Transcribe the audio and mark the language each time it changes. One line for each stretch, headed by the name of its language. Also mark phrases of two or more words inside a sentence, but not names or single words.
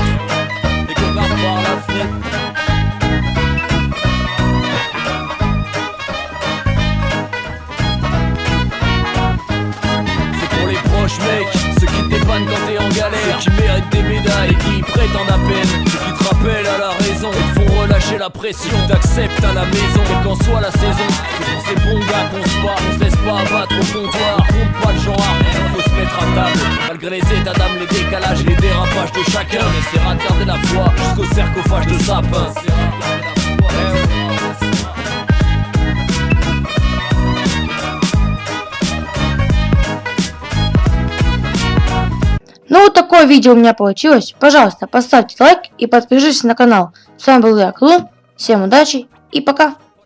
French: Dès qu'on regarde par la fenêtre. Mec, ceux qui te dépannent quand t'es en galère, ceux qui méritent des médailles et qui prétendent à peine, ceux qui te rappellent à la raison et te font relâcher la pression. T'acceptes à la maison, quelle qu'en soit la saison. C'est pour ces bons gars qu'on se bat, on se laisse pas abattre au comptoir. Compte pas le genre, faut se mettre à table. Malgré les états d'âme, les décalages et les dérapages de chacun, on essaiera de garder la foi jusqu'au sarcophage de sapin.
Russian: Ну вот такое видео у меня получилось. Пожалуйста, поставьте лайк и подпишитесь на канал. С вами был я, Клун. Всем удачи и пока.